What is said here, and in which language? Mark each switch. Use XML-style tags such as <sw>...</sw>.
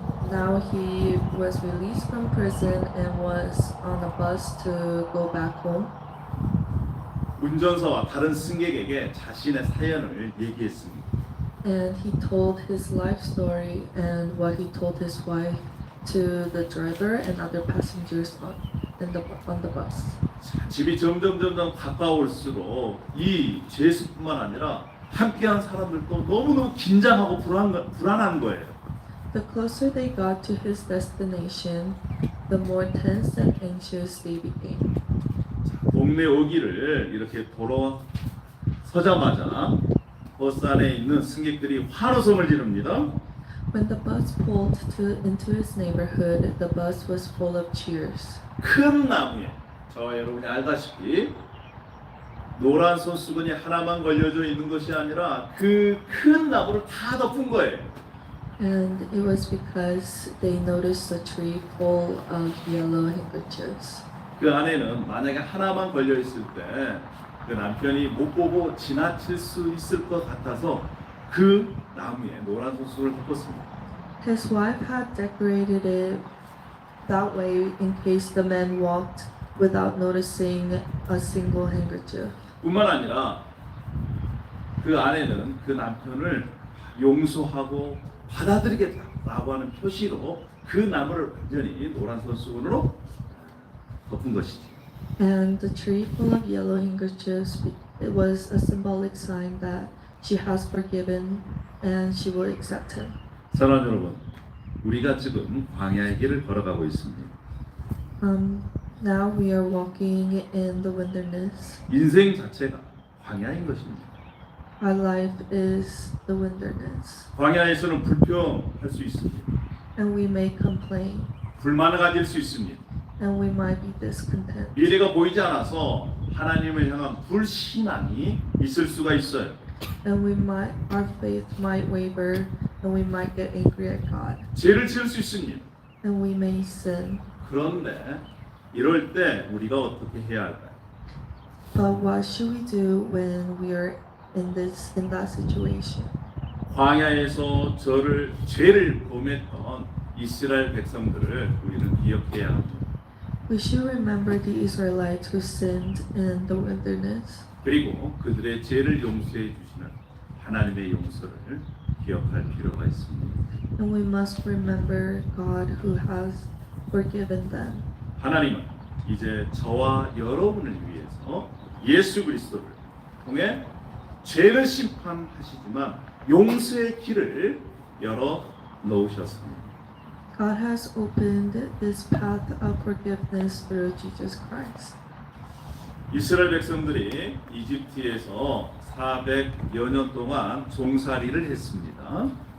<en>Now he was released from prison and was on a bus to go back home.</en> <ko>운전사와 다른 승객에게 자신의 사연을 얘기했습니다.</ko> <en>And he told his life story and what he told his wife to the driver and other passengers on the bus.</en> <ko>집이 점점 가까울수록 이 제수뿐만 아니라 함께한 사람들도 너무너무 긴장하고 불안한 거예요.</ko> <en>The closer they got to his destination, the more tense and anxious they became.</en> <ko>동네 오기를 이렇게 돌아서자마자 버스 안에 있는 승객들이 환호성을 지릅니다.</ko> <en>When the bus pulled into his neighborhood, the bus was full of cheers.</en> <ko>큰 나무에 저와 여러분이 알다시피 노란 손수건이 하나만 걸려져 있는 것이 아니라 그 큰 나무를 다 덮은 거예요.</ko> <en>And it was because they noticed a tree full of yellow handkerchiefs.</en> <ko>그 안에는 만약에 하나만 걸려 있을 때 그 남편이 못 보고 지나칠 수 있을 것 같아서 그 나무에 노란 손수건을 덮었습니다.</ko> <en>His wife had decorated it that way in case the man walked without noticing a single handkerchief.</en> <ko>뿐만 아니라 그 아내는 그 남편을 용서하고 받아들이겠다라고 하는 표시로 그 나무를 완전히 노란 손수건으로 덮은 것이지.</ko> <en>And the tree full of yellow handkerchiefs, it was a symbolic sign that she has forgiven and she will accept him.</en> <ko>사랑하는 여러분, 우리가 지금 광야의 길을 걸어가고 있습니다.</ko> <en>Now we are walking in the wilderness.</en> <ko>인생 자체가 광야인 것입니다.</ko> <en>Our life is the wilderness.</en> <ko>광야에서는 불평할 수 있습니다.</ko> <en>And we may complain.</en> <ko>불만을 가질 수 있습니다.</ko> <en>And we might be discontent.</en> <ko>미래가 보이지 않아서 하나님을 향한 불신앙이 있을 수가 있어요.</ko> <en>And our faith might waver and we might get angry at God.</en> <ko>죄를 지을 수 있습니다.</ko> <en>And we may sin.</en> <ko>그런데 이럴 때 우리가 어떻게 해야 할까요?</ko> <en>But what should we do when we are in that situation?</en> <ko>광야에서 죄를 범했던 이스라엘 백성들을 우리는 기억해야 합니다.</ko> <en>We should remember the Israelites who sinned in the wilderness.</en> <ko>그리고 그들의 죄를 용서해 주시는 하나님의 용서를 기억할 필요가 있습니다.</ko> <en>And we must remember God who has forgiven them.</en> <ko>하나님은 이제 저와 여러분을 위해서 예수 그리스도를 통해 죄를 심판하시지만 용서의 길을 열어 놓으셨습니다.</ko> <en>God has opened this path of forgiveness through Jesus Christ.</en> <ko>이스라엘 백성들이 이집트에서 400여 년 동안 종살이를 했습니다.</ko>